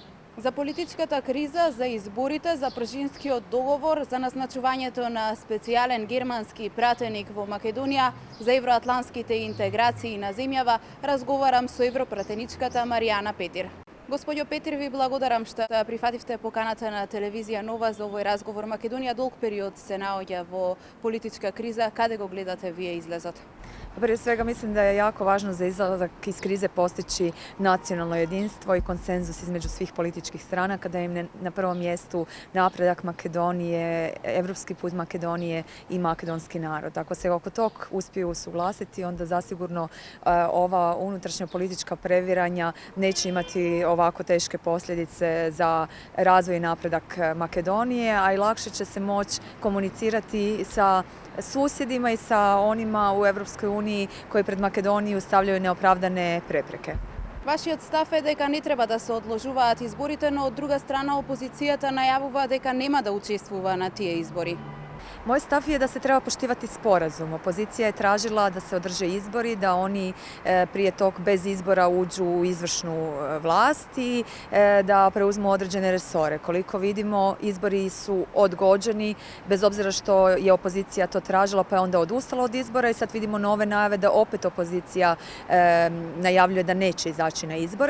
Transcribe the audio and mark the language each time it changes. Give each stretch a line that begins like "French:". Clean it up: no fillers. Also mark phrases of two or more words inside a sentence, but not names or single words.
Macedonian: За политичката криза, за изборите, за Пржинскиот договор, за назначувањето на специјален германски пратеник во Македонија, за евроатлантските интеграции на земјава, разговарам со европратеничката Маријана Петир. Господјо Петир, ви благодарам што прифативте поканата на телевизија Нова за овој разговор. Македонија долг период се наоѓа во политичка криза. Каде го гледате вие излезот?
Croatian: Prije svega mislim da je jako važno za izlazak iz krize postići nacionalno jedinstvo i konsenzus između svih političkih stranaka, da im na prvom mjestu napredak Makedonije, evropski put Makedonije i makedonski narod. Ako se oko tog uspiju usuglasiti, onda zasigurno ova unutrašnja politička previranja neće imati ovako teške posljedice za razvoj i napredak Makedonije, a i lakše će se moći komunicirati sa susjedima i sa onima u Europskoj uniji koji pred Makedoniju stavljaju neopravdane prepreke.
Macedonian: Вашиот став е дека не треба да се одложуваат изборите, но од друга страна опозицијата најавува дека нема да учествува на тие избори.
Croatian: Moj stav je da se treba poštivati sporazum. Opozicija je tražila da se održe izbori, da oni prije tog bez izbora uđu u izvršnu vlast i da preuzmu određene resore. Koliko vidimo, izbori su odgođeni, bez obzira što je opozicija to tražila pa je onda odustala od izbora i sad vidimo nove najave da opet opozicija najavljuje da neće izaći na izbore.